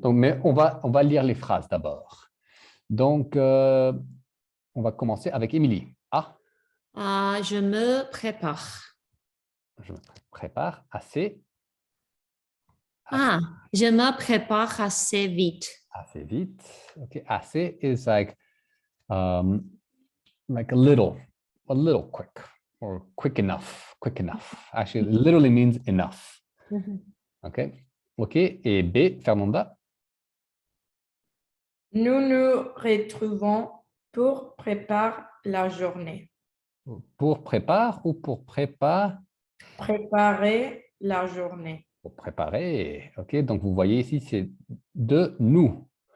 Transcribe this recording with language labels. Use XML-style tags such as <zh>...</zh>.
<fr>Donc, mais on va lire les phrases d'abord. Donc, on va commencer avec Émilie. Ah, Je me prépare. je me prépare assez Je me prépare assez vite. vite.</fr> <en>Okay, assez is like a little quick or quick enough. Actually, it literally means enough.</en> <fr>OK. OK. Et B, Fernanda. Nous nous retrouvons pour préparer la journée. Pour prépare ou pour prépare? Préparer la journée. Pour préparer. OK. Donc, vous voyez ici, c'est de nous.</fr>